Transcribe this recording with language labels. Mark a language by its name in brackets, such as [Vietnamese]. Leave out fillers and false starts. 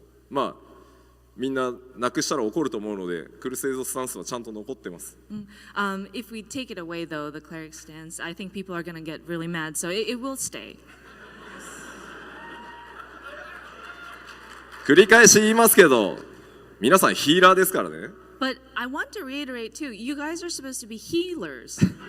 [Japanese] まあみんななくしたら怒ると思うのでクルセイドスタンスはちゃんと残ってます。 [English] If we take it away though, the cleric stance, I think people are going to get really mad, so it will stay. [Japanese] 繰り返し言いますけど、皆さんヒーラーですからね。 [English] But I want to reiterate too, you guys are supposed to be healers.